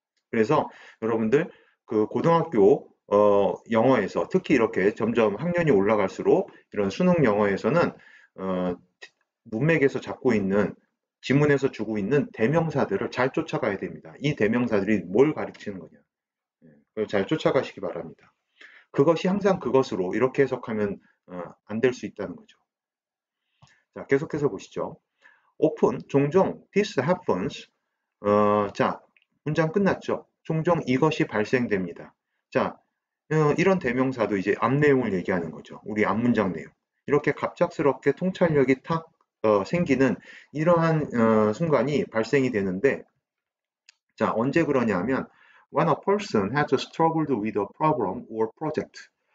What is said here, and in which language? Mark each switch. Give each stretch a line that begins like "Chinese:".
Korean: 그래서 여러분들 그 고등학교 영어에서 특히 이렇게 점점 학년이 올라갈수록 이런 수능 영어에서는 어, 문맥에서 잡고 있는, 지문에서 주고 있는 대명사들을 잘 쫓아가야 됩니다. 이 대명사들이 뭘 가르치는 거냐. 그걸 잘 쫓아가시기 바랍니다. 그것이 항상 그것으로 이렇게 해석하면 안 될 수 있다는 거죠. 자, 계속해서 보시죠.
English: often,
Korean: 종종,
English: this happens.
Korean: 자, 문장 끝났죠. 종종 이것이 발생됩니다. 자, 이런 대명사도 이제 앞 내용을 얘기하는 거죠. 우리 앞 문장 내용. 이렇게 갑작스럽게 통찰력이 탁 생기는 이러한 순간이 발생이 되는데, 자, 언제 그러냐 하면
English: when a person has struggled with a problem or project.